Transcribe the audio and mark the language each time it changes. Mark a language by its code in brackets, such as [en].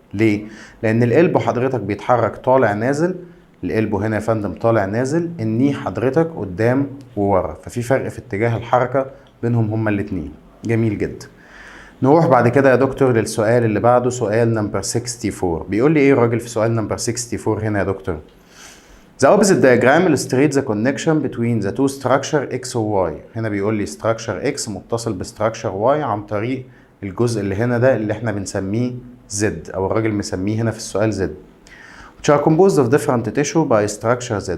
[ar] ليه؟ لان القلب حضرتك بيتحرك طالع نازل، القلب هنا يا فندم طالع نازل، الني حضرتك قدام وورا، ففي فرق في اتجاه الحركة بينهم هما الاتنين. جميل جدا. نروح بعد كده يا دكتور للسؤال اللي بعده، سؤال نمبر 64. بيقول لي ايه الراجل في سؤال نمبر 64 هنا يا دكتور؟ [en] The opposite diagram illustrates the connection between the two structure X و Y. [ar] هنا بيقول لي structure X متصل ب structure Y عن طريق الجزء اللي هنا ده اللي احنا بنسميه Z أو الراجل مسميه هنا في السؤال Z. [en] Which are composed of different tissue by structure Z.